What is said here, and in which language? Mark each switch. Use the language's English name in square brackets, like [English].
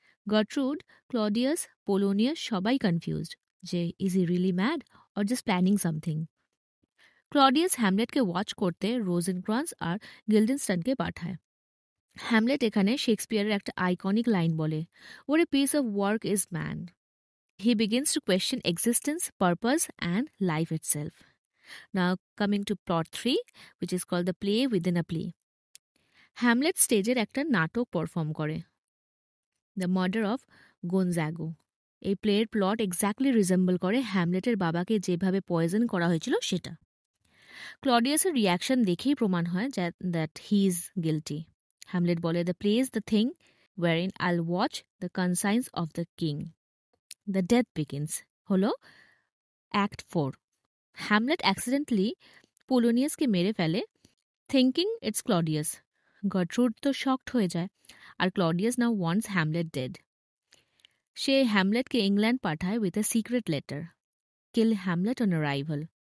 [Bangla] Gertrude, Claudius, পোলোনিয়াস সবাই confused যে [English] Is he really mad or just planning something. [Bangla] Claudius হ্যামলেটকে watch করতে রোজেনক্রান্স আর গিল্ডেনস্টানকে পাঠায়। Hamlet এখানে শেক্সপিয়ারের একটা আইকনিক লাইন বলে, [English] "What a piece of work is man." He begins to question existence, purpose and life itself. Now coming to plot 3, which is called the play within a play. [Bangla] Hamlet স্টেজের একটা নাটক perform করে, [English] The murder of Gonzago. [Bangla] এই প্লের plot exactly resemble করে হ্যামলেটের বাবাকে যেভাবে poison করা হয়েছিল সেটা। ক্লডিয়াসের রিয়াকশন দেখেই প্রমাণ হয় [English] That he is guilty. [Bangla] Hamlet বলে, [English] The play is the thing wherein I'll watch the conscience of the king. The death begins [Bangla] হলো [English] Act 4। [Bangla] হ্যামলেট অ্যাক্সিডেন্টলি পোলোনিয়াসকে মেরে ফেলে, [English] Thinking it's Claudius. [Bangla] গার্ট্রুড তো শকড হয়ে যায়, আর ক্লডিয়াস [English] Now wants Hamlet dead. [Bangla] সে হ্যামলেটকে England পাঠায় [English] With a secret letter, kill Hamlet on arrival.